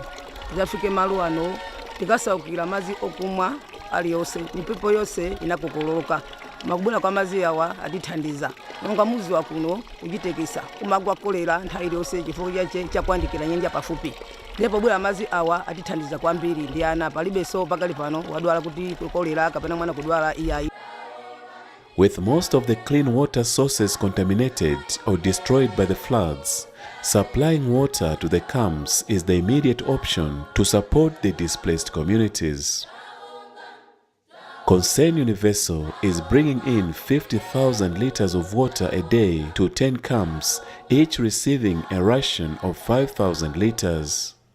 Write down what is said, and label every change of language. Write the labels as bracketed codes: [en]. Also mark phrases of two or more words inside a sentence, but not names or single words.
[ny] Tikafike malo ano tikasaukira mazi okumwa aliyonse mipepo yonse inakokoloka. Makubwera kwa mazi awa atithandiza nonga muzi wa kuno kuchitekesa kumagwa kolera nthawi iliyonse chifukwa chakwandikira nyanja pafupi. Ndipo bwera mazi awa atithandiza kwambiri ndi ana palibe so pakali pano wadwala kuti kolera kapena mwana kudwala iyayi. [en] With most of the clean water sources contaminated or destroyed by the floods, supplying water to the camps is the immediate option to support the displaced communities. Concern Universal is bringing in 50,000 liters of water a day to 10 camps, each receiving a ration of 5,000 liters.